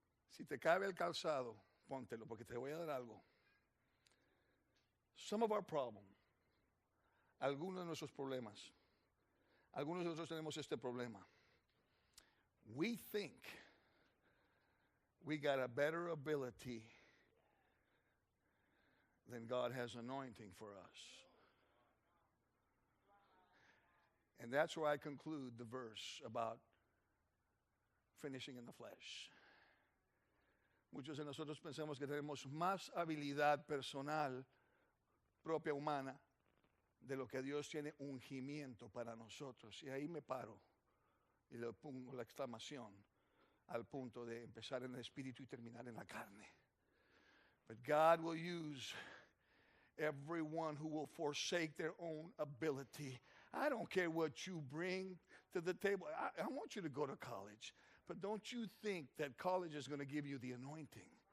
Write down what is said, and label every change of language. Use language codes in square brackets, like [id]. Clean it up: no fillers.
[es] Si te cabe el calzado, póntelo, porque te voy a dar algo. [en] Some of our problem, [es] algunos de nuestros problemas, algunos de nosotros tenemos este problema. [en] We think we got a better ability than God has anointing for us. And that's where I conclude the verse about finishing in the flesh. [es] Muchos de nosotros pensamos que tenemos más habilidad personal, propia humana, de lo que Dios tiene ungimiento para nosotros. Y ahí me paro y le pongo la exclamación al punto de empezar en el espíritu y terminar en la carne. [en] But God will use everyone who will forsake their own ability. I don't care what you bring to the table. I want you to go to college. But don't you think that college is going to give you the anointing.